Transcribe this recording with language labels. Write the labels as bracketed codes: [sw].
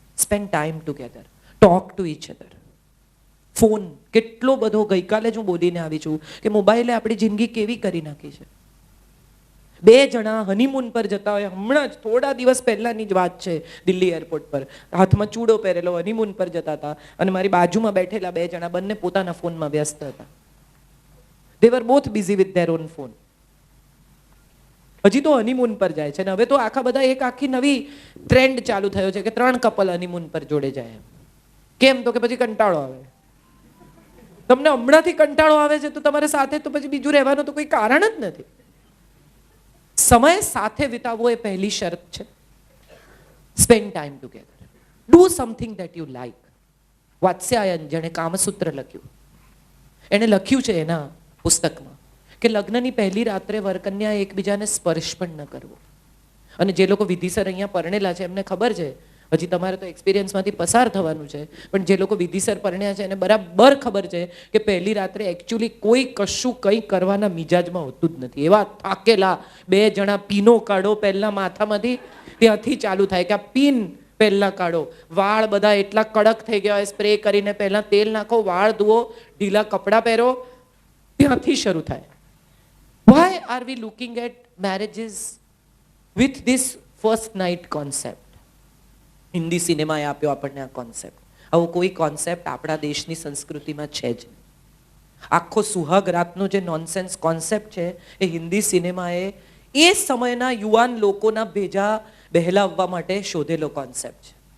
[en] Spend time together, talk to each other. [gu] Phone કેટલો બધો, ગઈકાલે જ હું બોલીને આવી છું કે મોબાઈલે આપણી જિંદગી કેવી કરી નાખી છે. બે જણા હનીમૂન પર જતા હોય, હમણાં જ થોડા દિવસ પહેલાની જ વાત છે, દિલ્હી એરપોર્ટ પર હાથમાં ચૂડો પહેરેલો હનીમૂન પર જતા હતા અને મારી બાજુમાં બેઠેલા બે જણા બંને પોતાના ફોનમાં વ્યસ્ત હતા. [en] They were both busy with their own phone. [gu] હજી તો હનીમૂન પર જાય છે ને હવે તો આખા બધા એક આખી નવી ટ્રેન્ડ ચાલુ થયો છે કે 3 કપલ હનીમૂન પર જોડે જાય. કેમ? તો કે પછી કંટાળો આવે. તમને હમણાંથી કંટાળો આવે છે તો તમારે સાથે તો પછી બીજું રહેવાનું તો કોઈ કારણ જ નથી. સમય સાથે વિતાવવો એ પહેલી શરત છે. [en] Spend time together. Do something that you like. [gu] Vatsyayana, જેણે કામસૂત્ર લખ્યું, એણે લખ્યું છે એના પુસ્તકમાં કે લગ્નની પહેલી રાત્રે વરકન્યા એકબીજાને સ્પર્શ પણ ન કરવો. અને જે લોકો વિધિસર અહીંયા પરણેલા છે એમને ખબર છે, હજી તમારે તો એક્સપિરિયન્સમાંથી પસાર થવાનું છે, પણ જે લોકો વિધિસર પરણ્યા છે એને બરાબર ખબર છે કે પહેલી રાત્રે એકચ્યુઅલી કોઈ કશું કંઈ કરવાના મિજાજમાં હોતું જ નથી. એવા થાકેલા બે જણા, પીનો કાઢો પહેલા માથામાંથી, ત્યાંથી ચાલુ થાય કે આ પીન પહેલા કાઢો. વાળ બધા એટલા કડક થઈ ગયા હોય, સ્પ્રે કરીને પહેલા તેલ નાખો, વાળ ધુઓ, ઢીલા કપડાં પહેરો, ત્યાંથી શરૂ થાય. [en] Why are we looking at marriages with this first night concept? [gu] Hindi સિનેમાએ આપ્યો આપણને આ કોન્સેપ્ટ. આવો કોઈ કોન્સેપ્ટ આપણા દેશની સંસ્કૃતિમાં છે જ. આખો સુહાગ રાતનો જે નોનસેન્સ કોન્સેપ્ટ છે એ હિન્દી સિનેમાએ એ સમયના યુવાન લોકોના ભેજા બહેલાવવા માટે શોધેલો કોન્સેપ્ટ છે.